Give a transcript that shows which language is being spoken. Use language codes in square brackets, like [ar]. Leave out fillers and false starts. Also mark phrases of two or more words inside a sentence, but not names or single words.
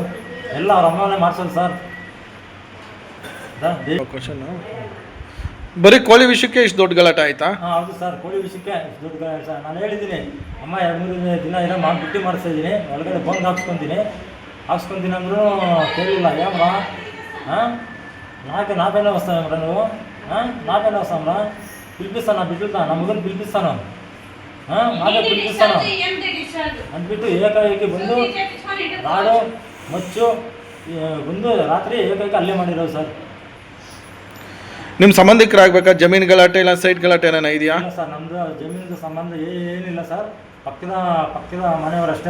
[kn] ಎಲ್ಲ ಅವ್ರ ಅಮ್ಮನೇ ಮಾಡಿಸೋದು ಸರ್. ಬರೀ ಕೋಳಿ ವಿಷಯಕ್ಕೆ ಇಷ್ಟು ದೊಡ್ಡ ಗಲಾಟೆ ಆಯ್ತಾ? ಹೌದು ಸರ್, ಕೋಳಿ ವಿಷಯಕ್ಕೆ ಇಷ್ಟು ದೊಡ್ಡ ಗಲಾಟೆ ಸರ್. ನಾನು ಹೇಳಿದ್ದೀನಿ, ಅಮ್ಮ 2-3 ದಿನ ಏನೋ ಬಿಟ್ಟು ಮಾಡಿಸ್ತಾ ಇದ್ದೀನಿ, ಒಳಗಡೆ ಬಂದು ಹಾಕ್ಸ್ಕೊತೀನಿ ಅಂದರೂ ಕೇಳಿಲ್ಲ. [te] ಏಮ್ಮ నాకైనా వస్తాయమ్రా నువ్వు? నాకైనా వస్తామరా? పిలిపిస్తాను, బిడ్డలతో నా మగని పిలిపిస్తాను, నాకే పిలిపిస్తాను [kn] ಅಂದ್ಬಿಟ್ಟು ಏಕಾಏಕಿ ಬಂದು ರಾಡು ಮಚ್ಚು ಬಂದು ರಾತ್ರಿ ಏಕಾಏಕಿ ಅಲ್ಲೇ ಮಾಡಿರೋದು ಸರ್. ನಿಮ್ಮ ಸಂಬಂಧಿಕರಾಗಬೇಕಾ? ಜಮೀನು ಗಲಾಟೆ ಇಲ್ಲ ಸೈಟ್ ಗಲಾಟೆ ಏನಾನ ಇದೆಯಾ? ಇಲ್ಲ ಸರ್, ನಮ್ಮದು ಜಮೀನಿನ ಸಂಬಂಧ ಏನಿಲ್ಲ ಸರ್. ಪಕ್ಕದ ಮನೆಯವರಷ್ಟೇ.